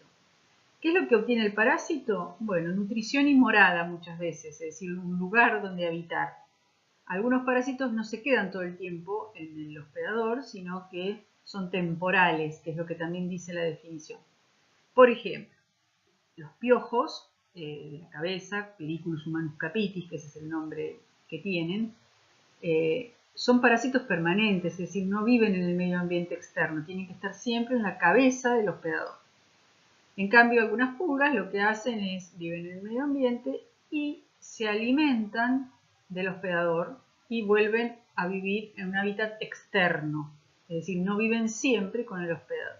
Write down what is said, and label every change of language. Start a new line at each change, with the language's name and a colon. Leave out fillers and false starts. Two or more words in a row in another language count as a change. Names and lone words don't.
Spanish: ¿Qué es lo que obtiene el parásito? Bueno, nutrición y morada muchas veces, es decir, un lugar donde habitar. Algunos parásitos no se quedan todo el tiempo en el hospedador, sino que son temporales, que es lo que también dice la definición. Por ejemplo, los piojos de la cabeza,
Latin: Pediculus humanus capitis,
Spanish: que ese es el nombre que tienen, son parásitos permanentes, es decir, no viven en el medio ambiente externo, tienen que estar siempre en la cabeza del hospedador. En cambio, algunas pulgas lo que hacen es viven en el medio ambiente y se alimentan del hospedador y vuelven a vivir en un hábitat externo, es decir, no viven siempre con el hospedador.